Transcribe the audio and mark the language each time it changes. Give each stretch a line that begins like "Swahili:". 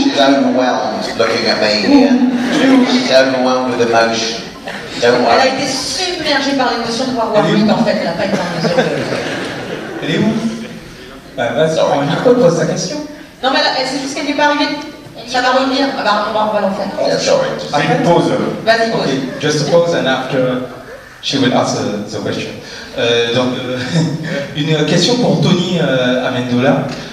English: She's overwhelmed looking at me here. She's overwhelmed with emotion. Don't
French: Elle a
English: worry.
French: été submergée par l'émotion de voir Warwick, en fait, elle n'a pas été en mesure de... Elle est où? Vas-y, prends un micro, pose ta question. Non, mais là, c'est juste qu'elle n'est pas arrivée. Ça va revenir. Ah bah, on va l'en faire.
English: Yeah, sorry.
French: Fais une pause. Vas-y, pose.
English: Okay, just a pause and after she will answer the question.
French: Donc, une question pour Tony Amendola.